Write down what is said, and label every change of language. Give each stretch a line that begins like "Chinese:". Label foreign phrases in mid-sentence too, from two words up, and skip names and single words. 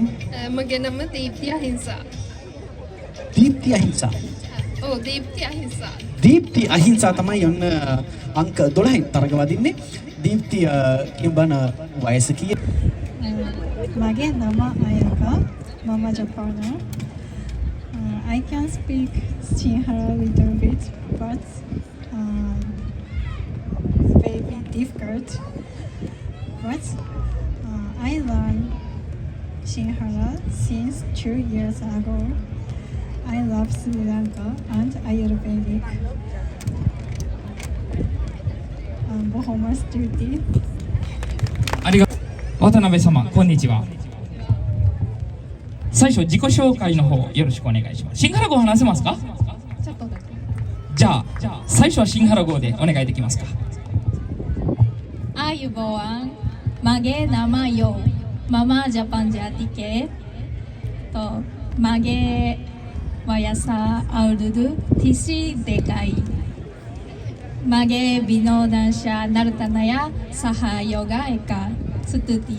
Sinhala: මගේ නම දීප්ති අහිංසා. දීප්ති අහිංසා. ඔව් දීප්ති අහිංසා. දීප්ති අහිංසා තමයි යන්න අංක 12න් තරග වදින්නේ. දීප්ති කියමු බාන වයස කීයද? මගේ නම අයකා මම ජපාන.
English: I can speak Sinhala a little bit, but very difficult. But I learned Sinhala since 2 years ago. I love Sri Lanka and Ayurvedic.
Sinhala: බොහොම ස්තුතියි.
Japanese: 渡辺様、こんにちは。最初自己紹介の方よろしくお願いします。シンガラ語話せますか？じゃあ最初はシンハラ語でお願いできますか。
Sinhala: ආයුබෝවන් මගේ නම යෝ මම ජපන් ජාතිකයෙක් તો මගේ වයස අවුරුදු 32යි මගේ විනෝදාංශ නර්තනය සහ යෝගා එක ස්තුතියි